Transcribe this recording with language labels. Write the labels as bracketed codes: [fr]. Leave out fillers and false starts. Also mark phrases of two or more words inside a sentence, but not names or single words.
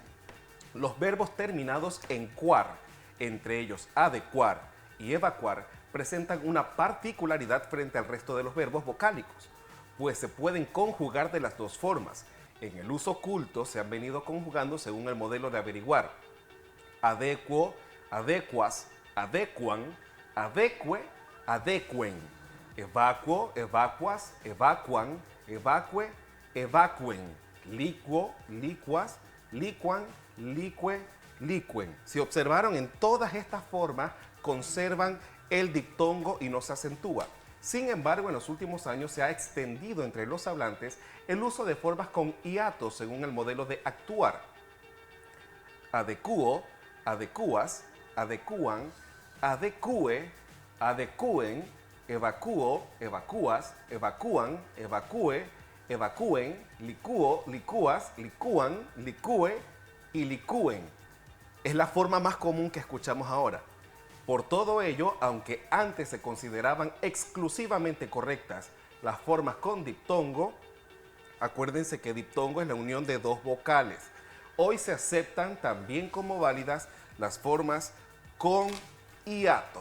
[es] Los verbos terminados en cuar, entre ellos adecuar y evacuar, presentan una particularidad frente al resto de los verbos vocálicos, pues se pueden conjugar de las dos formas. En el uso culto se han venido conjugando según el modelo de averiguar. Adecuo, adecuas, adecuan, adecue, adecuen. Evacuo, evacuas, evacuan, evacue, evacuen. Licuo, licuas, licuan, licue, licuen. Si observaron, en todas estas formas conservan el diptongo y no se acentúa. Sin embargo, en los últimos años se ha extendido entre los hablantes el uso de formas con hiato según el modelo de actuar. Adecuo, adecuas, adecuan, adecue, adecuen, evacuo, evacúas, evacúan, evacúe, evacúen, licuo, licúas, licúan, licúe y licúen. Es la forma más común que escuchamos ahora. Por todo ello, aunque antes se consideraban exclusivamente correctas las formas con diptongo, acuérdense que diptongo es la unión de dos vocales. Hoy se aceptan también como válidas las formas con hiato.